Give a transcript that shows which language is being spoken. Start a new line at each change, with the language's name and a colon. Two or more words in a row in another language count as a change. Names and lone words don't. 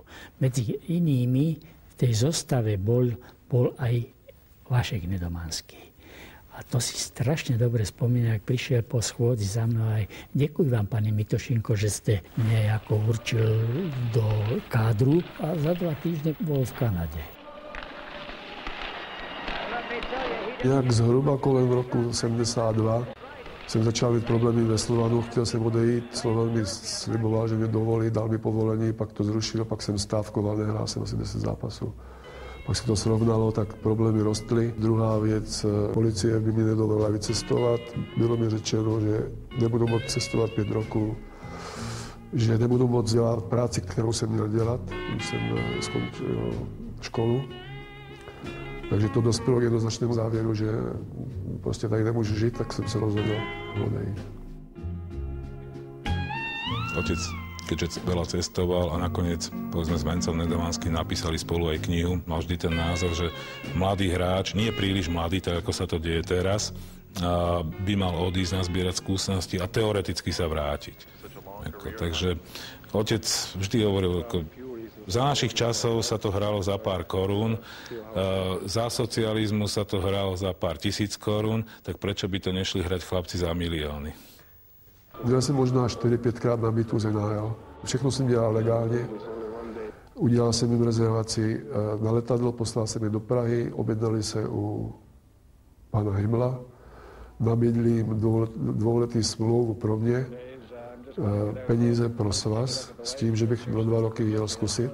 Slovak: Medzi inými v tej zostave bol aj Vašek Nedomanský. A to si strašne dobre spomínam, ak prišiel po schôdzi za mnou aj ďakujem vám, pani Mitošinko, že ste mne ako určil do kádru a za 2 týždne bol v Kanade.
Czech: Jak zhruba kolem roku 72 jsem začal mít problémy ve Slovanu, chtěl jsem odejít, Slovan mi sliboval, že mě dovolí, dal mi povolení, pak to zrušil, pak jsem stávkoval, nehrál jsem asi 10 zápasů. Pak se to srovnalo, tak problémy rostly. Druhá věc, policie by mi nedovolila vycestovat. Bylo mi řečeno, že nebudu moct cestovat 5 roků, že nebudu moct dělat práci, kterou jsem měl dělat, když jsem skončil školu. Takže to dospělo k jednoznačnému závěru, že prostě tady nemůžu žít, tak jsem se rozhodl odejít.
Slovak: Otec, keďže veľa cestoval a nakoniec, povedzme, s Vencom Nedomanským napísali spolu aj knihu, mal vždy ten názor, že mladý hráč, nie príliš mladý, tak ako sa to deje teraz, by mal odísť, nazbierať skúsenosti a teoreticky sa vrátiť. Takže otec vždy hovoril, za našich časov sa to hralo za pár korún, za socializmu sa to hralo za pár 1000 korún, tak prečo by to nešli hrať chlapci za milióny?
Czech: Dělal jsem možná 4-5 krát nabitú z NHL. Všechno jsem dělal legálně. Udělal jsem jim rezervaci na letadlo, poslal jsem je do Prahy, objednali se u pana Himla, nabídli jim dvouletý smlouvu pro mě, peníze pro svaz, s tím, že bych na 2 roky jel zkusit.